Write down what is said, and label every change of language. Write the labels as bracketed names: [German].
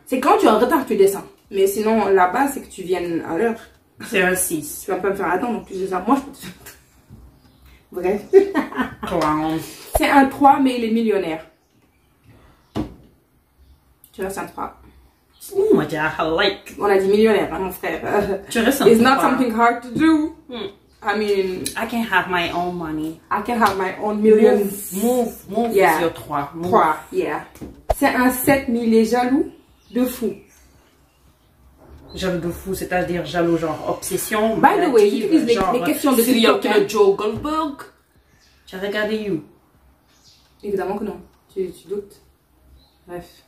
[French] C'est quand tu es en retard que tu descends. Mais sinon, la base, c'est que tu viennes à l'heure. C'est un 6. Tu vas pas me faire attendre en plus de ça. Moi, je peux te faire. Bref. C'est un 3, mais il est millionnaire. Tu restes un 3. [English] Oh my god, like. [French] On a dit millionnaire, hein, mon frère. Tu restes un 3. [English] It's not something hard to do. I mean, I can have my own money. I can have my own millions. Move Yeah. [French] sur 3. [English] 3, yeah. [French] C'est un 7, mais il est jaloux de fou. Jaloux de fou, c'est-à-dire jaloux genre obsession. [English] By the way, [French] j'utilise les questions de TikTok. Joe Goldberg. Tu as regardé You? Évidemment que non. Tu doutes. Bref.